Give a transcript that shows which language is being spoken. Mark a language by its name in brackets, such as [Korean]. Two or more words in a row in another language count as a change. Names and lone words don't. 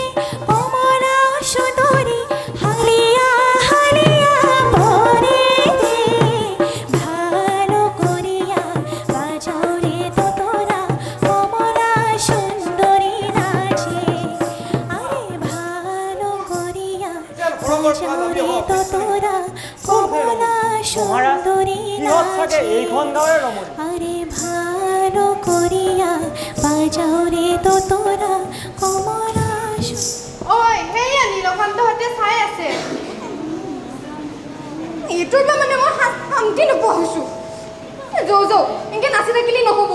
[Bangla] কমলা সুন্দরী হালিয়া হালিয়া পরে রে ভালো করিয়া বাজাও রে দোতরা কমলা সুন্দরী নাচে আরে ভালো করিয়া বাজাও রে দোতরা কমলা সুন্দরী নাচে [Assamese] এইখন গাঁৱৰে ৰমণী [Bangla] আরে ভালো করিয়া বাজাও রে দোতরা কমলা [Assamese] ঐ সেয়া নীলকান্তহঁতে চাই আছে এইটোৰ পৰা মানে মই শান্তি নোপোৱা হৈছোঁ যৌ যৌ এনেকৈ নাচি থাকিলে নহ'ব